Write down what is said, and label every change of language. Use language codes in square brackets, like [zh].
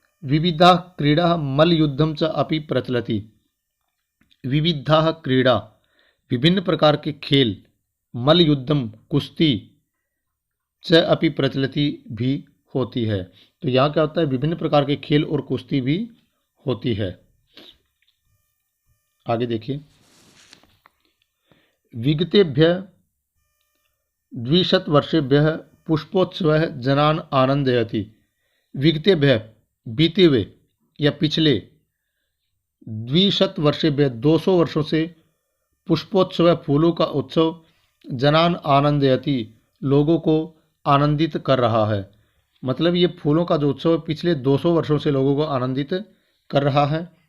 [sa] विविधा क्रीड़ा मल्लयुद्धम च अपि प्रचलति, विविधा क्रीड़ा, [hi] विभिन्न प्रकार के खेल, [sa] मल्लयुद्धम कुश्ती, च अपि प्रचलति भी होती है। [hi] तो यहाँ क्या होता है? विभिन्न प्रकार के खेल और कुश्ती भी होती है। [sa] आगे देखिए, विगतेभ्य 20 वर्षेभ्यः पुष्पोत्सवः जनान् आनंदयति। [hi] विगतेभ्य बीते हुए या पिछले, 20 वर्षेभ्यः 200 वर्षों से, पुष्पोत्सव फूलों का उत्सव, जनान आनंदयति लोगों को आनंदित कर रहा है। मतलब ये फूलों का जो उत्सव पिछले 200 वर्षों से लोगों को आनंदित कर रहा है।